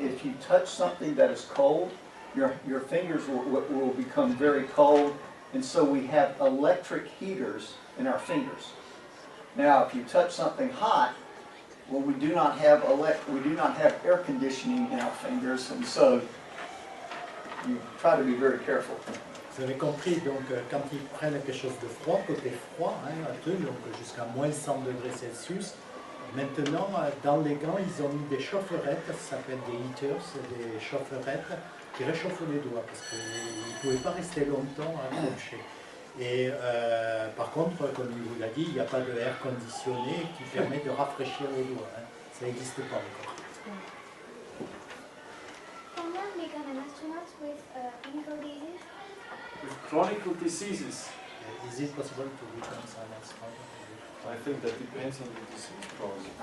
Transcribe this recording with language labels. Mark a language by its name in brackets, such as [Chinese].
[English] If you touch something that is cold, your fingers will become very cold, and so we have electric heaters in our fingers. Now, if you touch something hot, well, we do not have air conditioning in our fingers, and so you try to be very careful. [French] Vous avez compris, donc quand ils prennent quelque chose de froid, côté froid, un truc, donc jusqu'à moins 100 degrés Celsius, maintenant dans les gants ils ont mis des chaufferettes, ça s'appelle des heaters, des chaufferettes qui réchauffent les doigts parce qu'ils ne pouvaient pas rester longtemps accrochés. Et par contre, comme il vous l'a dit, il n'y a pas de air conditionné qui permet de rafraîchir les doigts, hein. Ça n'existe pas encore. [English] Can one become an astronaut with clinical disease? With chronic diseases, Is it possible to become an astronaut? I think that depends on the disease probably.